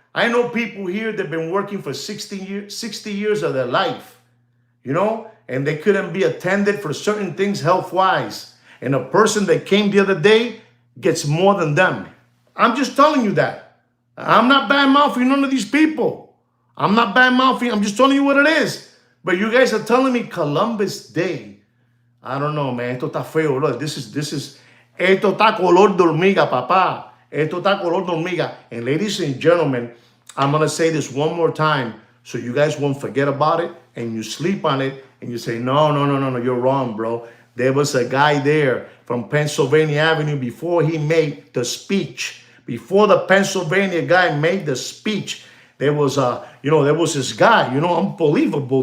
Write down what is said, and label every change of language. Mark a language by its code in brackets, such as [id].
[en] I know people here that have been working for 60 years of their life, and they couldn't be attended for certain things health-wise. And a person that came the other day gets more than them. I'm just telling you that. I'm not bad-mouthing none of these people. I'm not bad-mouthing. I'm just telling you what it is. But you guys are telling me Columbus Day. I don't know, man. Esto está feo. [es] Look, this is, esto está color de hormiga, papá. Esto está color de hormiga. [en] And ladies and gentlemen, I'm going to say this one more time so you guys won't forget about it and you sleep on it and you say, no, you're wrong, bro. There was a guy there from Pennsylvania Avenue before he made the speech. Before the Pennsylvania guy made the speech, there was there was this guy, unbelievable.